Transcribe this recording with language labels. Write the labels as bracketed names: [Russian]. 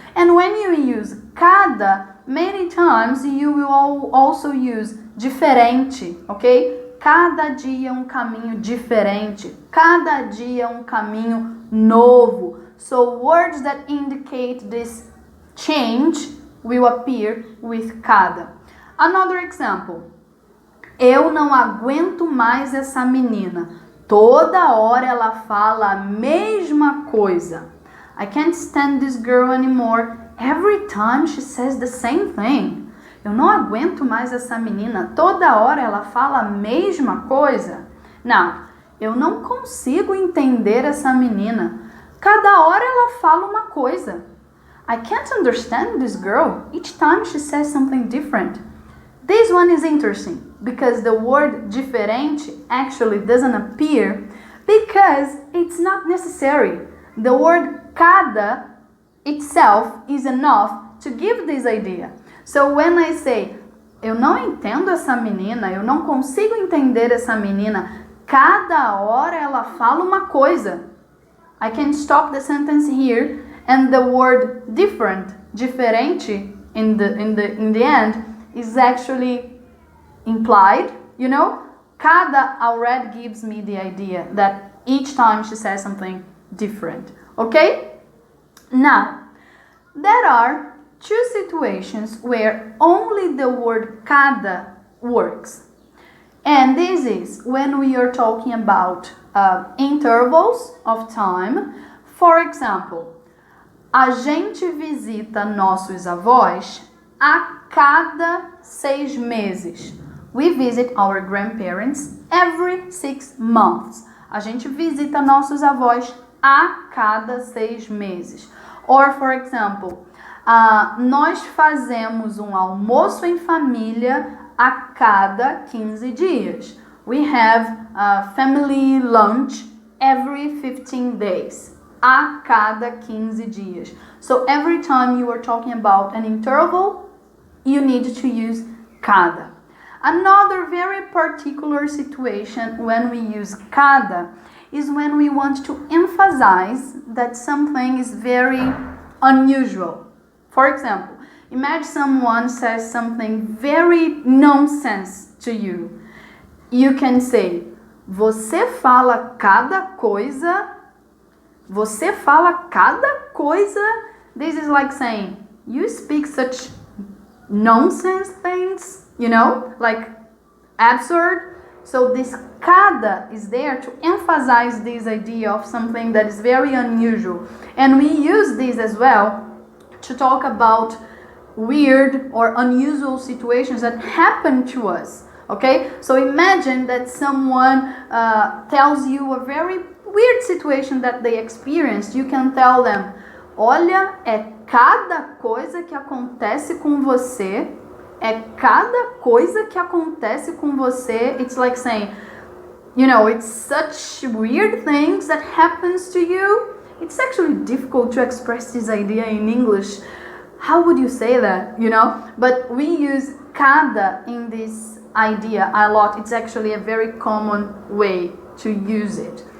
[English] And when you use cada, many times you will also use diferente, okay? [Portuguese] Cada dia caminho diferente. Cada dia caminho novo. [English] So words that indicate this change will appear with cada. Another example. [Portuguese] Eu não aguento mais essa menina. Toda hora ela fala a mesma coisa. [English] I can't stand this girl anymore. Every time she says the same thing. [Portuguese] Eu não aguento mais essa menina. Toda hora ela fala a mesma coisa. Não, eu não consigo entender essa menina. Cada hora ela fala uma coisa. [English] I can't understand this girl. Each time she says something different. This one is interesting because the word diferente actually doesn't appear because it's not necessary. The word cada itself is enough to give this idea. So when I say, [Portuguese] eu não entendo essa menina, eu não consigo entender essa menina, cada hora ela fala uma coisa. [English] I can stop the sentence here and the word different, diferente, in the end is actually implied, you know? Cada already gives me the idea that each time she says something different, okay? Now, there are two situations where only the word cada works. And this is when we are talking about intervals of time. For example, [Portuguese] a gente visita nossos avós a cada 6 meses. [English] We visit our grandparents every 6 months. [Portuguese] A gente visita nossos avós a cada 6 meses. [English] Or, for example, [Portuguese] nós fazemos almoço em família a cada 15 dias. [English] We have a family lunch every 15 days. [Portuguese] A cada 15 dias. [English] So every time you are talking about an interval, you need to use cada. Another very particular situation when we use cada is when we want to emphasize that something is very unusual. For example, imagine someone says something very nonsense to you. You can say, [Portuguese] você fala cada coisa. Você fala cada coisa. [English] This is like saying, you speak such nonsense things, you know, like absurd. So this cada is there to emphasize this idea of something that is very unusual. And we use this as well to talk about weird or unusual situations that happen to us. Okay? So imagine that someone tells you a very weird situation that they experienced. You can tell them, [Portuguese] olha, é cada coisa que acontece com você. É cada coisa que acontece com você. [English] It's like saying, you know, it's such weird things that happens to you. It's actually difficult to express this idea in English. How would you say that, you know? But we use cada in this idea a lot. It's actually a very common way to use it.